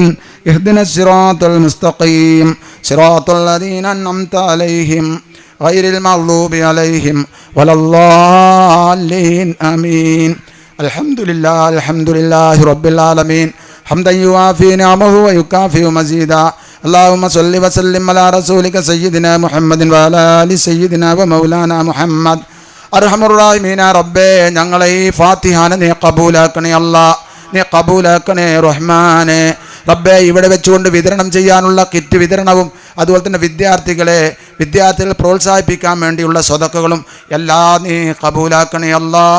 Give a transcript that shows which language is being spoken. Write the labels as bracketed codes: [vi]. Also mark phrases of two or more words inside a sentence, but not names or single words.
[ar] اهدنا الصراط المستقيم صراط الذين أنعمت عليهم غير المغضوب عليهم ولا الضالين. ആമീൻ. الحمد لله رب العالمين حمدا يوافي نعمه ويكافئ مزيده. اللهم صل وسلم على رسولك سيدنا محمد وعلى آل سيدنا ومولانا محمد. أرحم الراحمين [ml] റബ്ബേ, ഞങ്ങളെ ഈ ഫാത്തിഹാനെ നീ കബൂലാക്കണേ അല്ലാഹ്, നീ കബൂലാക്കണേ റഹ്മാനെ. റബ്ബേ, ഇവിടെ വെച്ചുകൊണ്ട് വിതരണം ചെയ്യാനുള്ള കിറ്റ് വിതരണവും അതുപോലെ തന്നെ വിദ്യാർത്ഥികളെ പ്രോത്സാഹിപ്പിക്കാൻ വേണ്ടിയുള്ള സ്വതക്കകളും എല്ലാം നീ കബൂലാക്കണേ അല്ലാഹ്.